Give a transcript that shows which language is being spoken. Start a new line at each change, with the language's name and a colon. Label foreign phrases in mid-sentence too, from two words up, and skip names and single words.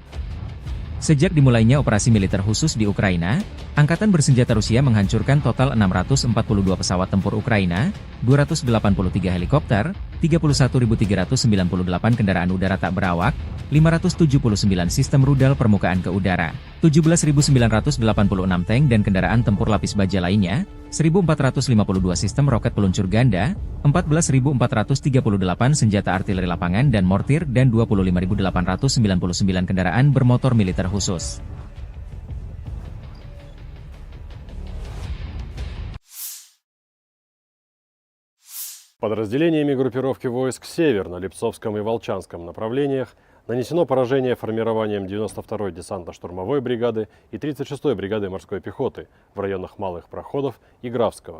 Indonesian: Sejak dimulainya operasi militer khusus di Ukraina, Angkatan Bersenjata Rusia menghancurkan total 642 pesawat tempur Ukraina, 283 helikopter, 31.398 kendaraan udara tak berawak, 579 sistem rudal permukaan ke udara, 17.986 tank dan kendaraan tempur lapis baja lainnya, 1.452 sistem roket peluncur ganda, 14.438 senjata artileri lapangan dan mortir dan 25.899 kendaraan bermotor militer khusus.
Russian: Подразделениями группировки войск «Север» на Липцовском и Волчанском направлениях нанесено поражение формированием 92-й десантно-штурмовой бригады и 36-й бригады морской пехоты в районах Малых Проходов и Графского.